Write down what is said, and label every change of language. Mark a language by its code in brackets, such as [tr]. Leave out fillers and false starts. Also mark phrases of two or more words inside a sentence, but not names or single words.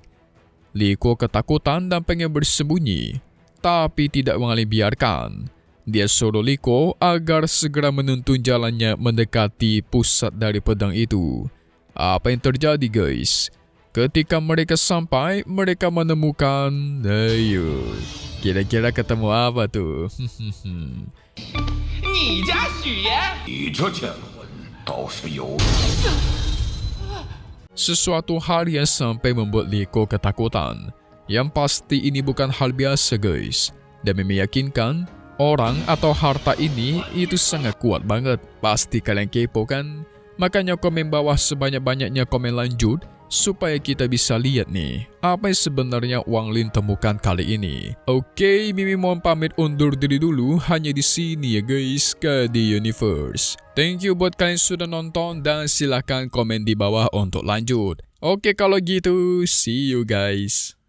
[id] Li Ko ketakutan dan pengen bersembunyi, tapi tidak Wang Lin biarkan. Dia suruh Li Ko agar segera menuntun jalannya mendekati pusat dari pedang itu. Apa yang terjadi guys? Ketika mereka sampai, mereka menemukan... Ayo, kira-kira ketemu apa tuh? [zh] 你家许爷，你这剑魂倒是有。 [id] Sesuatu hal yang sampai membuat Li Ko ketakutan. Yang pasti ini bukan hal biasa guys. Dan meyakinkan orang atau harta ini itu sangat kuat banget. Pasti kalian kepo kan? Makanya komen bawah sebanyak-banyaknya komen lanjut supaya kita bisa lihat nih apa yang sebenarnya Wang Lin temukan kali ini. Oke, Mimi mohon pamit undur diri dulu hanya di sini ya guys, KD Universe. [en] Thank you [id] buat kalian sudah nonton dan silahkan komen di bawah untuk lanjut. Oke kalau gitu, [en] see you guys.